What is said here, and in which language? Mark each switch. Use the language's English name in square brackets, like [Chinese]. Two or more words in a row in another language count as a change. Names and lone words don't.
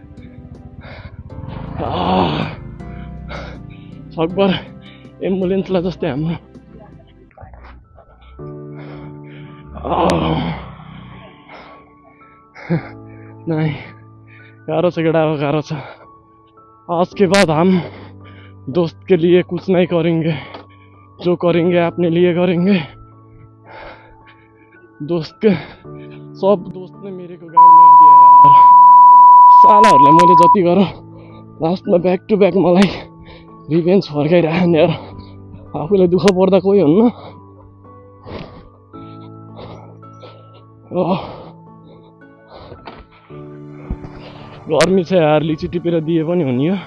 [Nepali] सकभर एम्बुलेन्सलाई जस्तै हाम्रो नहीं गाह्रो छ केटा, गाह्रो छ। [Hindi] आज के बाद हम दोस्त के लिए कुछ नहीं करेंगे, जो करेंगे अपने लिए करेंगे। दोस्त के सब दोस्त ने मेरे को गाड मार दिया यार। [Nepali] सालाहरूलाई मैले जति गरौँ लास्टमा [English] back to back [Nepali] मलाई रिभेन्ज फर्काइरहन् यार। आफूलाई दुःख पर्दा कोही हुन्न। गर्मी छ यार, लिची टिपेर दिए पनि हुने हो।